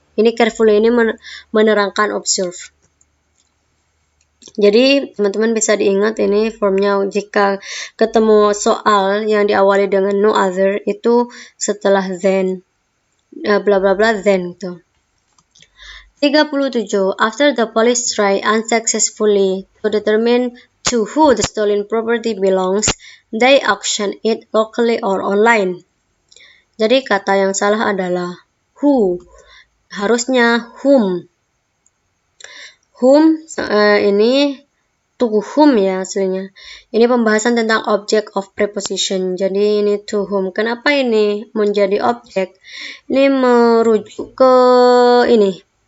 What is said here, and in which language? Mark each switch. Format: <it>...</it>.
<id>Ini carefully ini menerangkan observe. Jadi, teman-teman bisa diingat ini formnya jika ketemu soal yang diawali dengan</id> <en>no other,</en> <id>itu setelah then, bla bla bla then itu. 37.</id> <en>After the police try unsuccessfully to determine to who the stolen property belongs, they auction it locally or online.</en> <id>Jadi kata yang salah adalah who. Harusnya whom. Whom ini</id> <en>to whom</en> <id>ya aslinya. Ini pembahasan tentang</id> <en>object of preposition.</en> <id>Jadi ini</id> <en>to whom.</en> <id>Kenapa ini menjadi objek? Ini merujuk ke ini.</id>